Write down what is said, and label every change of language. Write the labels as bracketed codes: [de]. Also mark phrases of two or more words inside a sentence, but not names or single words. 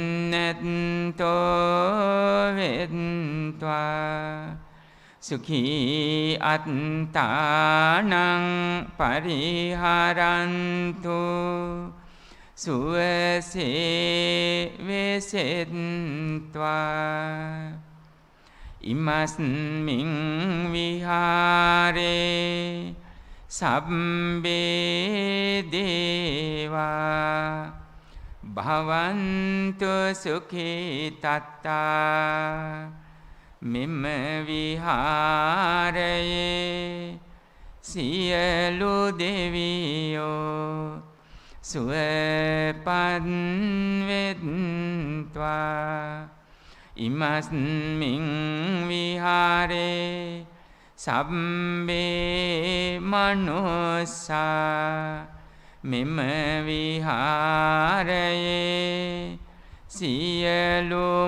[si] නැත්තෝ වෙත්වා [pi] සුඛී අත්තානං පරිහරන්තු සුවසේ වෙසෙත්වා ඉමස්මින් විහාරේ සබ්බේ දේවා භවන්තු සුඛී තත්තා මෙම [si] විහාරයේ සියලු දෙවියෝ සුවපත් වෙත්වා [pi] ඉමස්මින් විහාරේ සබ්බේ මනුස්සා [si] මෙම විහාරයේ සියලු